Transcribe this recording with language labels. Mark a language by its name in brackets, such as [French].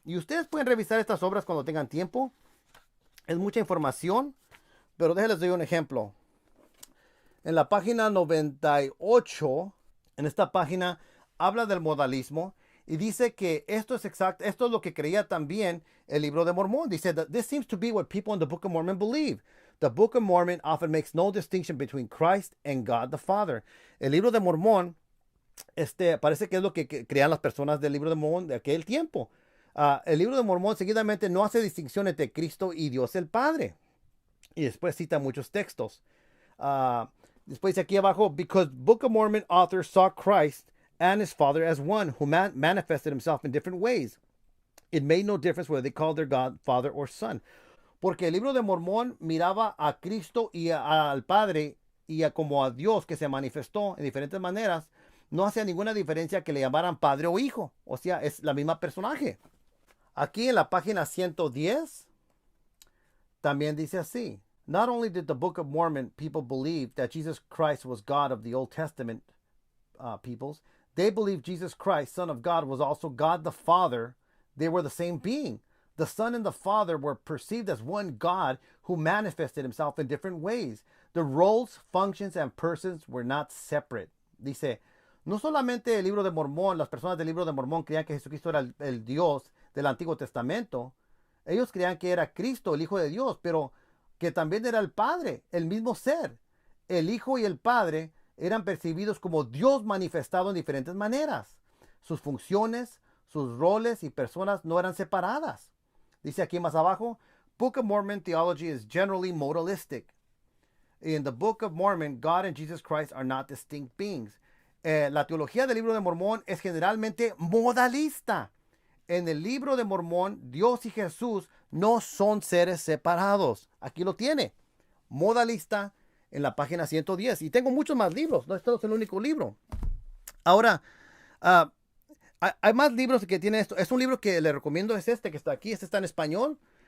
[Spanish] Y ustedes pueden revisar estas obras cuando tengan tiempo. Es mucha información, pero déjenles doy un ejemplo. En la página 98, en esta página, habla del modalismo y dice que esto es exacto, esto es lo que creía también el libro de Mormón. Dice [English] that this seems to be what people in the Book of Mormon believe. The Book of Mormon often makes no distinction between Christ and God the Father. [Spanish] El libro de Mormón, parece que es lo que creían las personas del libro de Mormón de aquel tiempo. El libro de Mormón seguidamente no hace distinción entre Cristo y Dios el Padre. Y después cita muchos textos. Después dice aquí abajo, [English] because Book of Mormon authors saw Christ and his Father as one, who manifested himself in different ways. It made no difference whether they called their God Father or Son. [Spanish] Porque el libro de Mormón miraba a Cristo y al Padre y como a Dios que se manifestó en diferentes maneras. No hacía ninguna diferencia que le llamaran Padre o Hijo. O sea, es la misma personaje. Aquí en la página 110 también dice así. [English] Not only did the Book of Mormon people believe that Jesus Christ was God of the Old Testament peoples, they believed Jesus Christ, Son of God, was also God the Father. They were the same being. The Son and the Father were perceived as one God who manifested himself in different ways. The roles, functions, and persons were not separate. [Spanish] Dice, no solamente el libro de Mormón, las personas del libro de Mormón creían que Jesucristo era el Dios del Antiguo Testamento. Ellos creían que era Cristo, el Hijo de Dios, pero que también era el Padre, el mismo ser. El Hijo y el Padre eran percibidos como Dios manifestado en diferentes maneras. Sus funciones, sus roles y personas no eran separadas. Dice aquí más abajo, [English] Book of Mormon theology is generally modalistic. In the Book of Mormon, God and Jesus Christ are not distinct beings. [Spanish] La teología del libro de Mormón es generalmente modalista. En el libro de Mormón, Dios y Jesús no son seres separados. Aquí lo tiene. Modalista en la página 110. Y tengo muchos más libros. No, este es el único libro. Ahora, hay más libros que tienen esto. Es un libro que le recomiendo, es este que está aquí. Este está en español.